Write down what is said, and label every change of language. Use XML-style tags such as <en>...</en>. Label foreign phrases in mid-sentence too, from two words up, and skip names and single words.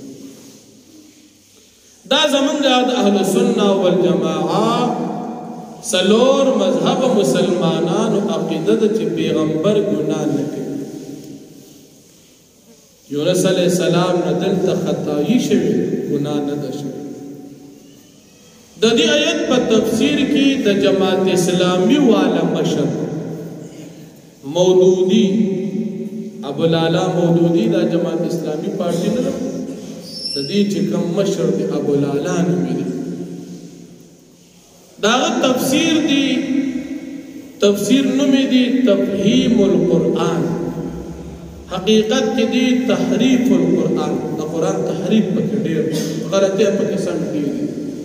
<ps>دا زمونږ د اهل سنت والجماعه سلور مذهب مسلمانانو عقیده ده چې پیغمبر ګناه نه کوي. یونس علیہ السلام نه دلته خطایی شوی، ګناه نه ده شوی. د دې آیت په تفسیر کې د جماعت اسلامی والا مشر مودودی، ابوالعلا مودودی دا جماعت اسلامی پارٹی نه ده، د دې چې کوم مشر دی ابوالعلا نومې دی. داغه تفسیر دی، تفسیر نومې دی تفهیم القرآن. حقیقت کې دی تحریف القرآن، د قرآن تحریف پکې ډېر، غلطۍ پکې سم ډېر دي.</ps>